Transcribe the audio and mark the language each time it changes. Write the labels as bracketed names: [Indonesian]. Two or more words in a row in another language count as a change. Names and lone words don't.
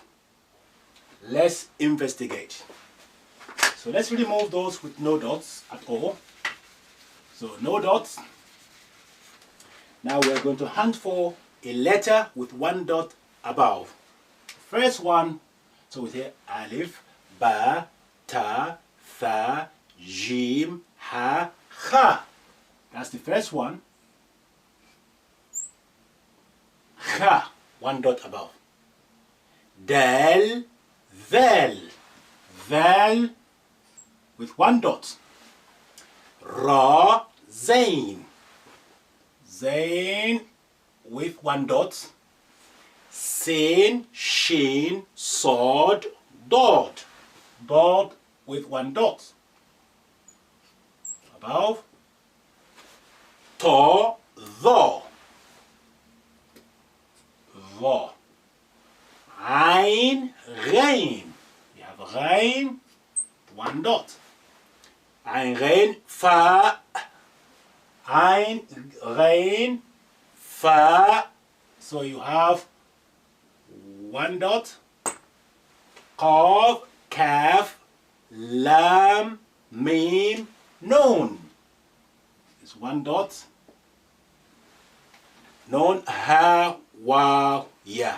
[English] Let's investigate. So let's remove those with no dots at all. So no dots. Now we're going to hunt for a letter with one dot above. First one, so we say alif, [Arabic] ba, ta, tha, jim, ha, kha. [English] That's the first one. Kha, one dot above. [Arabic] Dal, val, val [English] with one dot. [Arabic] Ra, zain, zain [English] with one dot. [Arabic] Sin, shin, sod, dot, dot [English] with one dot. Above. To, [Arabic] tho, tho. Ain, [English] ghain. You have ghain, one dot. [Arabic] Ain, ghain, fa. Ain, ghain, fa. [English] So you have one dot. [Arabic] Qaf, kaf, lam, mim, noon. [English] It's one dot. [Arabic] Noon, ha, waw, ya.